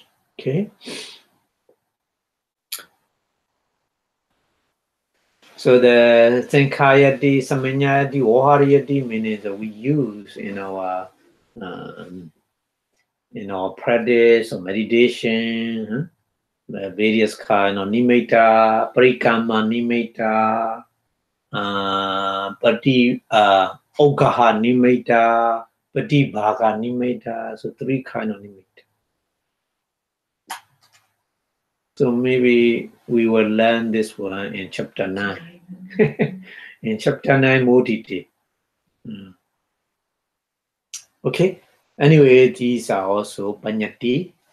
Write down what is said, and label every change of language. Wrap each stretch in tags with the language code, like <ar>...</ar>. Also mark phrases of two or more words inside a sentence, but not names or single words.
<en>Okay. So the</en> <pi>Sankayati, Samanyati, Ohariyati</pi> <en>means that we use in our practice or meditation, the various kind of nimitta,</en> <pi>parikama nimitta, Ogaha nimitta, Patibhaga nimitta.</pi> <en>So 3 kind of nimitta. So maybe we will learn this one in chapter 9. In chapter 9, Moditi. Okay. Anyway, these are also Paññatti.</en>